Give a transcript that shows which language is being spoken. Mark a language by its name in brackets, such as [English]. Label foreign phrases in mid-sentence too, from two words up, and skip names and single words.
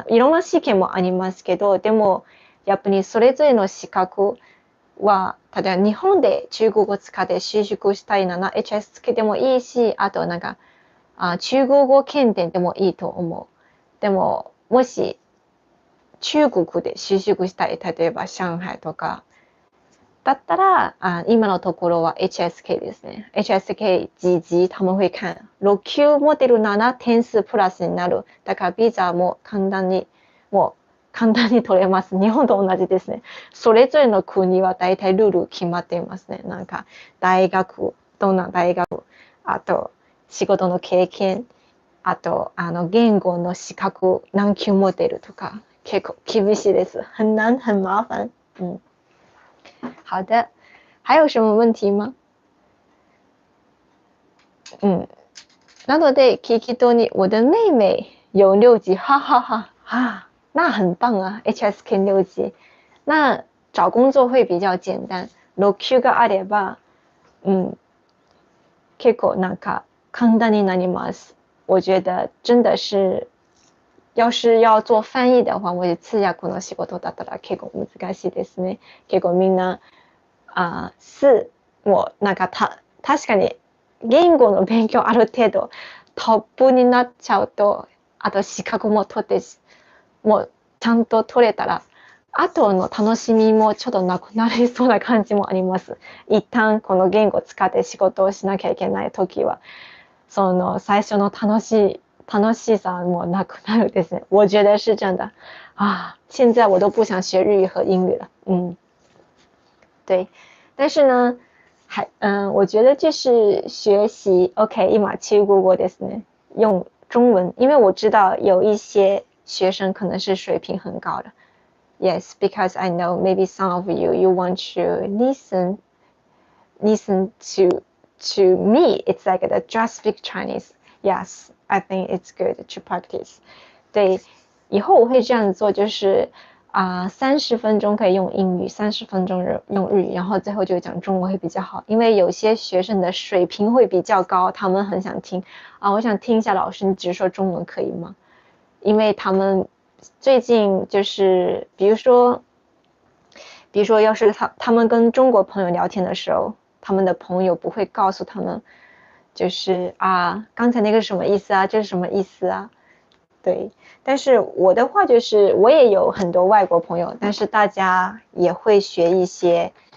[Japanese] いろんな試験もありますけど、でもやっぱりそれぞれの資格は、例えば日本で中国語を使って就職したいなら HSK でもいいし、あと中国語検定でもいいと思う。でももし中国で就職したい、例えば上海とかだったら今のところは HSK ですね。HSK [Chinese] 几級他们会看。 [Japanese] 6 級持てるなら点数プラスになる。だからビザも簡単に取れます。日本と同じですね。それぞれの国は大体ルール決まっていますね。大学、どんな大学、あと仕事の経験、あと言語の資格何級持てるとか結構厳しいです。 [Chinese] 很難很麻煩。好的，还有什么问题吗？ [Japanese] なので聞き取り [Chinese] 我的妹妹有6級，哈哈哈那很棒啊 HSK 6級，那找工作会比较简单。 [Japanese] 6 級があれば結構簡単になります。 [Chinese] 我觉得真的是要是要做翻译的话、 [Japanese] もし通訳の仕事だったら結構難しいですね。結構みんなもう確かに言語の勉強ある程度トップになっちゃうと、あと資格も取ってもうちゃんと取れたら、あとの楽しみもちょっとなくなりそうな感じもあります。一旦この言語を使って仕事をしなきゃいけないときは、その最初の楽しさもなくなるですね。 [Chinese] 我觉得是真的。现在我都不想学日语和英语了。对。但是呢，我觉得就是学習 OK [Japanese] 今中国語ですね。 [Chinese] 用中文，因为我知道有一些学生可能是水平很高的。 [English] Yes, because I know maybe some of you want to listen to me. It's like the just speak Chinese. Yes, I think it's good to practice. [Chinese] 对，以后我会这样做，就是30分钟可以用英语，30分钟用日语，然后最后就讲中文会比较好。因为有些学生的水平会比较高，他们很想听我想听一下老师你只说中文可以吗？因为他们最近就是比如说要是他们跟中国朋友聊天的时候，他们的朋友不会告诉他们就是刚才那个是什么意思这是什么意思对，但是我的话就是我也有很多外国朋友，但是大家也会学一些